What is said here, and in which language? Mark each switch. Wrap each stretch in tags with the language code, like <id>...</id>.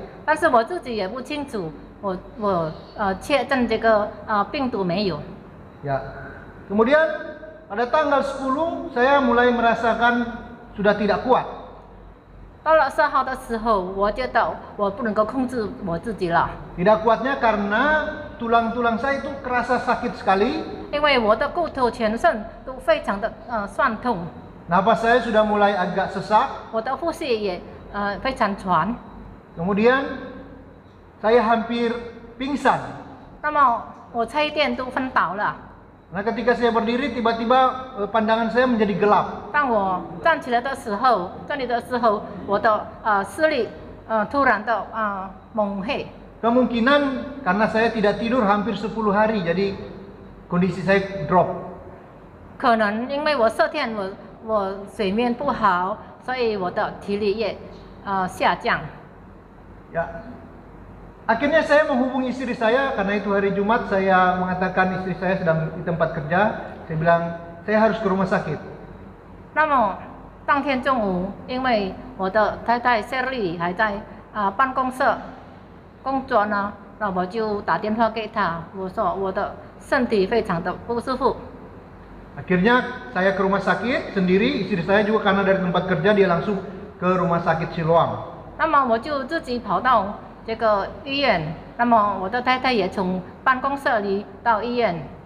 <zh>但是我自己也不清楚，我确诊这个病毒没有。 Ya.</zh> <id>Kemudian pada tanggal 10 saya mulai merasakan sudah tidak kuat.</id> <zh>到了2号的时候，我觉得我不能够控制我自己了，</zh> <id>Tidak kuatnya karena tulang-tulang saya itu kerasa sakit sekali.</id> <zh>因为我的骨头全身都非常的酸痛。</zh> <id>Napas saya sudah mulai agak sesak.</id> <zh>我的呼吸也非常喘。</zh> <id>Kemudian saya hampir pingsan.</id> <zh>那么我差一点都昏倒了。</zh> <id>Nah, ketika saya berdiri, tiba-tiba pandangan saya menjadi gelap.</id> <zh>当我站起来的时候，我的视力突然的蒙黑。</zh> <id>Kemungkinan karena saya tidak tidur hampir 10 hari, jadi kondisi saya drop.</id> <zh>可能因为我昨天我睡眠不好，所以我的体力也下降。</zh> <id>Ya. Akhirnya saya menghubungi istri saya karena itu hari Jumat. Saya mengatakan istri saya sedang di tempat kerja. Saya bilang saya harus ke rumah sakit.</id> <zh>那么当天中午，因为我的太太 Sherry 还在办公室工作呢，那我就打电话给她，我说我的身体非常的不舒服。</zh> <id>Akhirnya saya ke rumah sakit sendiri. Istri saya juga karena dari tempat kerja dia langsung ke rumah sakit Siloam.</id> <zh>那么我就自己跑到这个医院，那么我的太太也从办公室里到医院。</zh>